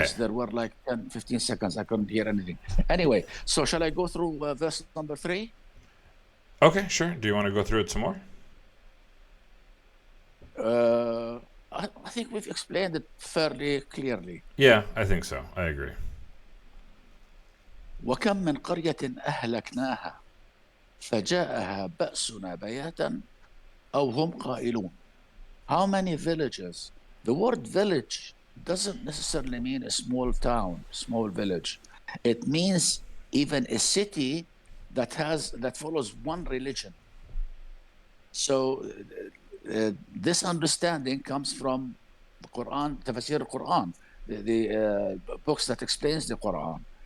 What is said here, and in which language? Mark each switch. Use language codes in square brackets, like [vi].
[en] Yes, there were like 10, 15 seconds. I couldn't hear anything. Anyway, so shall I go through verse number 3? Okay, sure. Do you want to go through it some more? I think we've explained it fairly clearly. Yeah, I think so. I agree. [ar] وكم من قرية أهلكناها فجاءها بأسنا بياتا أو هم قائلون. [en] How many villages? The word village doesn't necessarily mean a small town, small village. It means even a city that follows one religion. So this understanding comes from the Quran, Tafsir al-Quran, the books that explains the Quran.